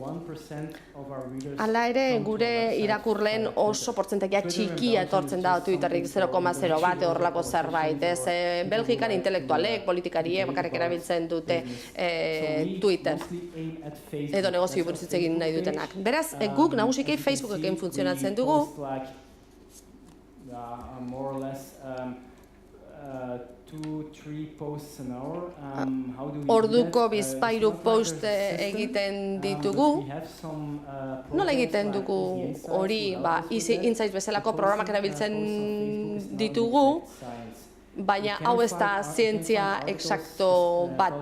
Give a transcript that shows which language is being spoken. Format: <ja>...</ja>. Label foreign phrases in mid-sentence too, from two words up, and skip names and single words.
<eu>Hala ere, gure irakurleen oso portzentaia txikia etortzen da Twitterrik 0,0 bat horrelako zerbait. Belgikan intelektualek, politikariek bakarrik erabiltzen dute Twitter edo negozio buruz hitz egin nahi dutenak. Beraz, guk nagusiki Facebookekin funtzionatzen dugu,</eu> <en>more or less 2-3 posts an hour.</en> <eu>Orduko bizpahiru post egiten ditugu. Nola egiten dugu hori, Easy Insights bezalako programak erabiltzen ditugu, baina hau ez da zientzia eksakto bat.</eu>